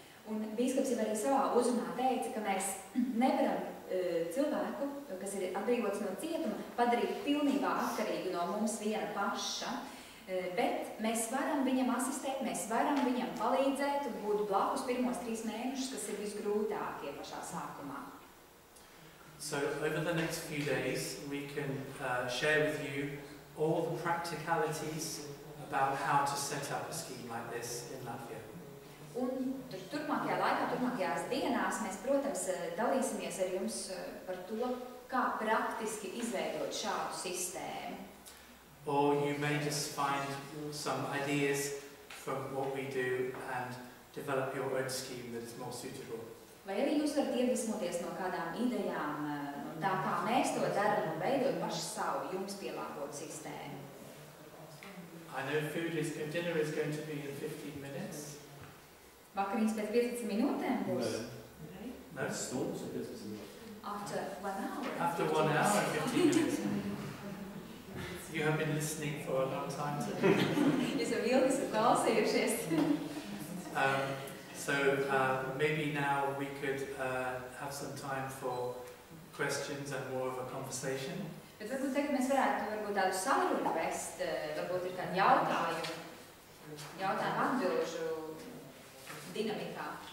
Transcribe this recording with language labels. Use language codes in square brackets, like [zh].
[lv] Un bīskaps jau arī savā uzrunā teica, ka mēs nevaram cilvēku, kas ir atbrīvots no cietuma, padarīt pilnībā atkarīgu no mums viena paša, bet mēs varam viņam asistēt, mēs varam viņam palīdzēt un būt blakus pirmos 3 mēnešus, kas ir visgrūtākie pašā sākumā. [en] So over the next few days we can share with you all the practicalities about how to set up a scheme like this in Latvia. [lv] Un turpmākajā laikā, turpmākajās dienās mēs, protams, dalīsimies ar jums par to, kā praktiski izveidot šādu sistēmu. [en] Or you may just find some ideas from what we do and develop your own scheme that is more suitable. [lv] Vai arī jūs varat iedvesmoties no kādām idejām, no tā, kā mēs to darām un veidot paši savu jums pielāgotu sistēmu. [en] I know dinner is going to be in 15 minutes. [lv] Vakariņas pēc 15 minūtēm būs? [en] No? [lv] Stundas un 15 minūtes. [en] After 1 hour. After 1 hour and 15 minutes. You have been listening for a long time today. [lv] Jūs jau ilgi esat klausījušies. [en] So maybe now we could have some time for questions and more of a conversation. [lv] Bet varbūt tagad mēs varētu tādu sarunu vest, varbūt ir kādi jautājumu atbilžu dinamikā.